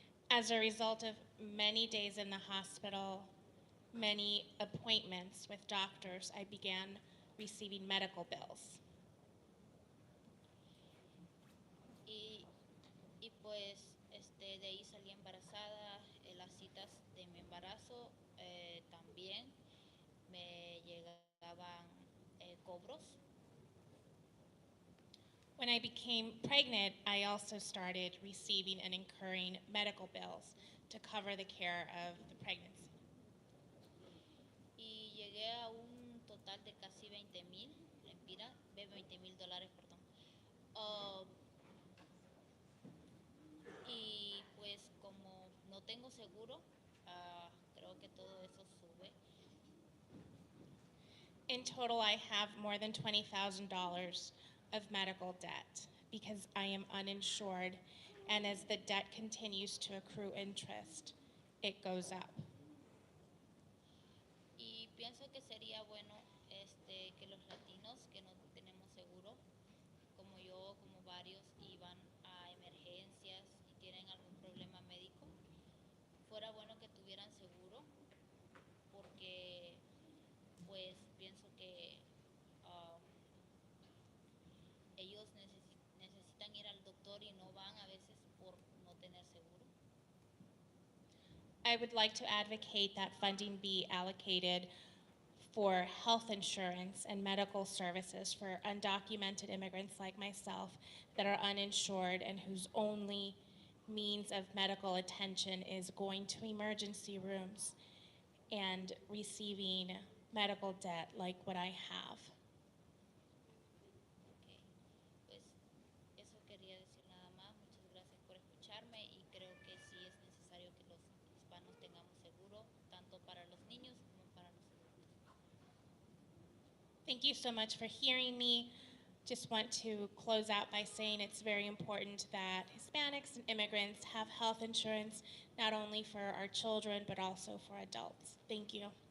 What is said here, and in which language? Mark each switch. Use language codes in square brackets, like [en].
[en] As a result of many days in the hospital, many appointments with doctors, I began receiving medical bills. [es] Y pues de ahí salí embarazada, las citas de mi embarazo también me llegaban cobros. [en] When I became pregnant, I also started receiving and incurring medical bills to cover the care of the pregnancy. [es] Y llegué a un total de casi 20,000 lempiras, $20,000, perdón. Y pues como no tengo seguro, creo que todo eso sube. [en] In total, I have more than $20,000 of medical debt because I am uninsured, and as the debt continues to accrue interest, it goes up. [es] Y pienso que sería bueno que los latinos que no tenemos seguro, como yo, como varios, iban a emergencias y tienen algún problema médico, fuera bueno que tuvieran seguro, porque pues pienso que ellos necesitan ir al doctor y no van a veces por no tener seguro. [en] I would like to advocate that funding be allocated for health insurance and medical services for undocumented immigrants like myself that are uninsured and whose only means of medical attention is going to emergency rooms and receiving medical debt like what I have. [es] Pues eso quería decir nada más. Muchas gracias por escucharme y creo que sí es necesario que los hispanos tengamos seguro, tanto para los niños como para los adultos. [en] Thank you so much for hearing me. Just want to close out by saying it's very important that Hispanics and immigrants have health insurance, not only for our children, but also for adults. Thank you.